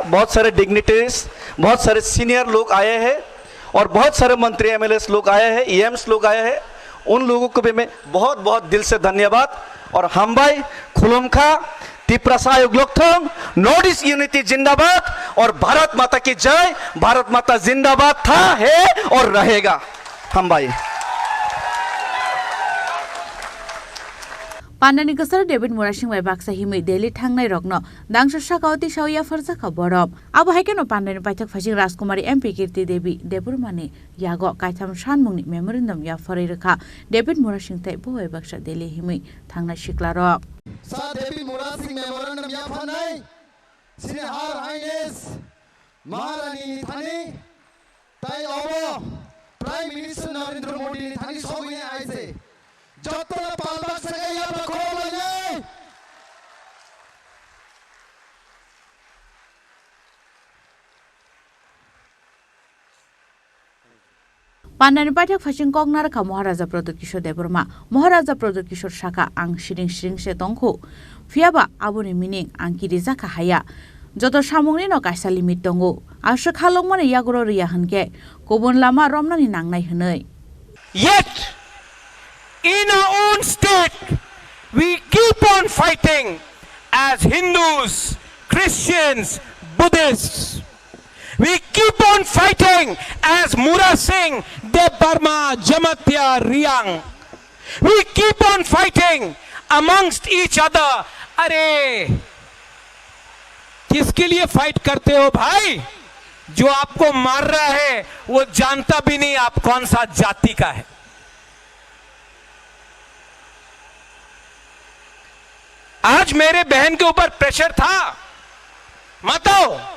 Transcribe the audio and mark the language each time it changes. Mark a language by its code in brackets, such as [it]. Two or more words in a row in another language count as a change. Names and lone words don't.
[hi] बहुत सारे डिग्निटरीज, बहुत सारे सीनियर लोग आए हैं और बहुत सारे मंत्री MLAs लोग आए हैं, EMs लोग आए हैं, उन लोगों को भी मैं बहुत बहुत दिल से धन्यवाद। और हम भाई [trp] खुलुमखा, तिपरासा युगलोकथम, [en] North East Unity [hi] जिंदाबाद और भारत माता की जय। भारत माता जिंदाबाद था, है और रहेगा। हम भाई [trp] पान्डानि कसर डेभिड मुरासिंह बाय बाक्सा हिमै दिल्ली थांनाय रग्न दांसो साकावती सावया फरजाखा बरम अब हाइकेनो पान्डानि पाइथक फासिं राजकुमारी MP कीर्ति देवी देपुरमानि यागो काइथाम सानमुंनि मेमोरेंडम या फरेरखा डेभिड मुरासिंह तै बोय बाक्सा दिल्ली हिमै थांनाय सिक्लार सा डेभिड मुरासिंह मेमोरेंडम या फानाय सिने [en] Her Highness [trp] महारानी थानी ताई अब [en] Prime Minister [trp] नरेंद्र मोदी नि थानी सगुने आइसे जतला पालबाग सगै या बखोलले पान्डानि पाइथक फासिं कगनारखा महाराजा प्रदोत किशोर देबरमा महाराजा प्रदोत किशोर साका आं सिरिं सिरिं से तंखौ फियाबा आबुनि मिनिं आं किरिजाखा हाया जत सामुंनि न काइसा लिमिट दंगौ आसो खालंमाने यागरो रिया हनके गुबुन लामा रमनानि नांनाय हनै। [en] Yet, in our own state, we keep on fighting as Hindus, Christians, Buddhists. We keep on fighting as Mura Singh, Deb Barma, Jamatya, Riang. We keep on fighting amongst each other. [hi] अरे किसके लिए फाइट करते हो भाई? जो आपको मार रहा है वो जानता भी नहीं आप कौन सा जाति का है। आज मेरे बहन के ऊपर प्रेशर था, मत आओ।